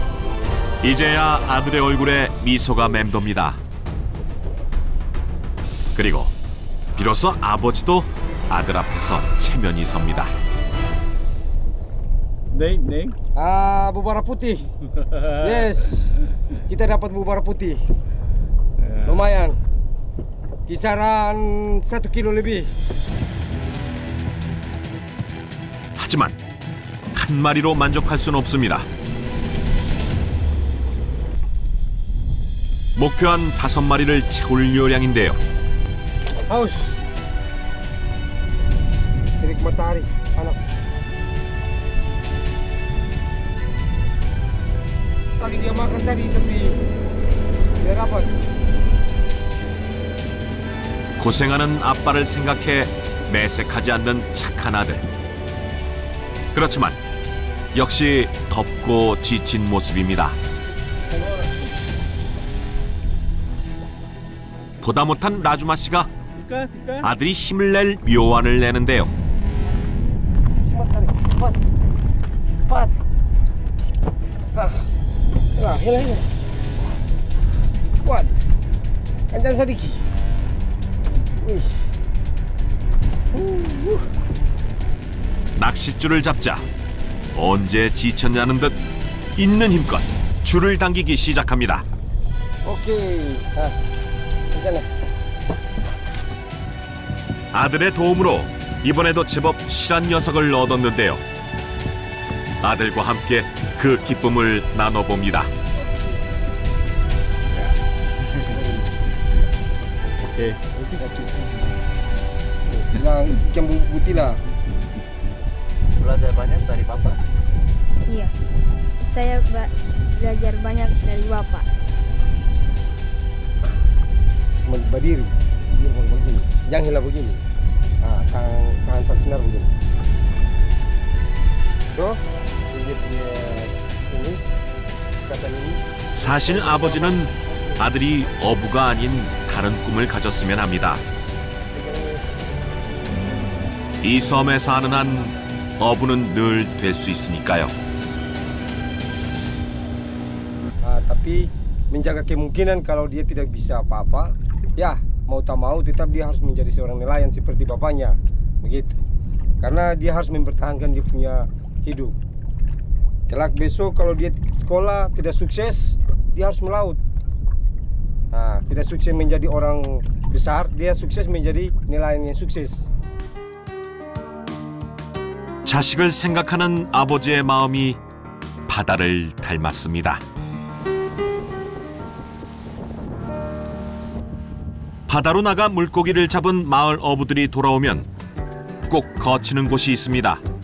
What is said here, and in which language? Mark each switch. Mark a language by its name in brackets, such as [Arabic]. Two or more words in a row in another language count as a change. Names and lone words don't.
[Korean] 이제야 아들의 얼굴에 미소가 맴돕니다. 그리고 비로소 아버지도 아들 앞에서 체면이 섭니다. [Indonesian] Name? Bubara putih. Yes. Kita dapat bubara putih. Lumayan. Kisaran 1 kilo lebih. [Korean] 하지만 한 마리로 만족할 수는 없습니다. 목표한 5마리를 채울 요량인데요. [Indonesian] Haus. Terik matahari panas. Tadi dia makan tadi tapi dia dapat. [Korean] 고생하는 아빠를 생각해 매색하지 않는 착한 아들. 그렇지만 역시 덥고 지친 모습입니다. 보다 못한 라주마 씨가 아들이 힘을 낼 묘안을 내는데요. [Indonesian] Cepat. Hilang. Kuat. Kencang sedikit. [Korean] 낚싯줄을 잡자 언제 지쳤냐는 듯 있는 힘껏 줄을 당기기 시작합니다. [Indonesian] Oke. Di sana. [Korean] 아들의 도움으로 이번에도 제법 실한 녀석을 얻었는데요. 아들과 함께 그 기쁨을 나눠봅니다. [Indonesian] Oke. Yang ikan betina. Belajar banyak dari Papa? Iya. Saya belajar banyak dari Bapak. Berdiri. Begini. Jangan hilang begini. Tangan tersinar begini. Tuh. Ini. Katan ini. [Korean] 사실 아버지는 아들이 어부가 아닌 다른 꿈을 가졌으면 합니다. 이 섬에 사는 한 어부는 늘 될 수 있으니까요. [Indonesian] Tapi menjaga kemungkinan kalau dia tidak bisa apa-apa, ya mau tak mau tetap dia harus menjadi seorang nelayan seperti bapaknya, begitu. Karena dia harus mempertahankan dia punya hidup. Kelak besok kalau dia sekolah tidak sukses, dia harus melaut. Tidak sukses menjadi orang besar, dia sukses menjadi nelayan yang sukses. [Korean] 자식을 생각하는 아버지의 마음이 바다를 닮았습니다. 바다로 나가 물고기를 잡은 마을 어부들이 돌아오면 꼭 거치는 곳이 있습니다.